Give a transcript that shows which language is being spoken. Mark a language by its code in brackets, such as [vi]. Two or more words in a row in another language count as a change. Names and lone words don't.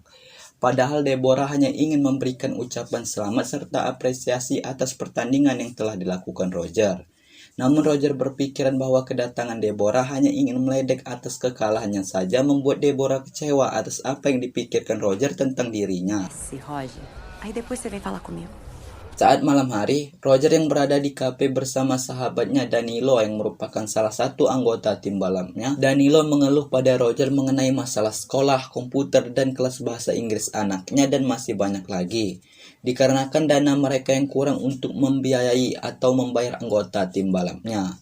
[id] Padahal Deborah hanya ingin memberikan ucapan selamat serta apresiasi atas pertandingan yang telah dilakukan Roger. Namun Roger berpikiran bahwa kedatangan Deborah hanya ingin meledek atas kekalahannya saja, membuat Deborah kecewa atas apa yang dipikirkan Roger tentang dirinya. [pt] Si Roger, aí depois você vem falar comigo. [id] Saat malam hari, Roger yang berada di kafe bersama sahabatnya Danilo yang merupakan salah satu anggota tim balapnya. Danilo mengeluh pada Roger mengenai masalah sekolah, komputer, dan kelas bahasa Inggris anaknya, dan masih banyak lagi. Dikarenakan dana mereka yang kurang untuk membiayai atau membayar anggota tim balapnya.